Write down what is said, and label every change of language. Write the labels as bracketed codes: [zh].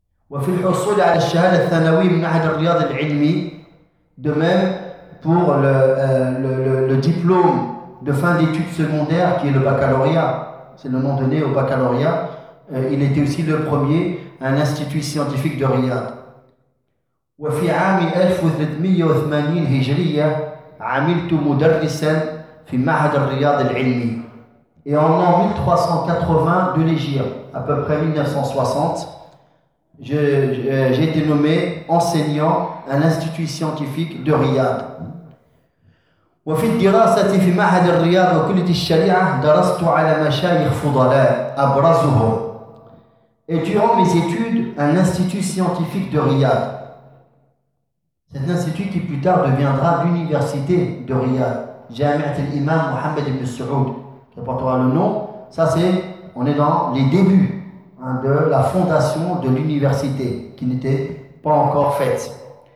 [ar] وفي الحصول على الشهادة الثانوية من معهد الرياض العلمي. [fr] De même pour le diplôme de fin d'études secondaires qui est le baccalauréat, c'est le nom donné au baccalauréat. Il était aussi le premier à un institut scientifique de Riyad. [ar] وفي عام 1380 هجرية عملت مدرسا في معهد الرياض العلمي. [fr] Et en l'an 1380 de l'Hégire, à peu près 1960, j'ai été nommé enseignant à l'Institut scientifique de Riyad. [ar] وفي الدراسة في معهد الرياض وكلية الشريعة درست على مشايخ فضلاء أبرزهم. [fr] Et durant mes études à l'Institut scientifique de Riyad, cet institut qui plus tard deviendra l'université de Riyad, Jami'at al-Imam Mohammed ibn Saoud, qui portera le nom. Ça c'est, on est dans les débuts hein, de la fondation de l'université qui n'était pas encore faite.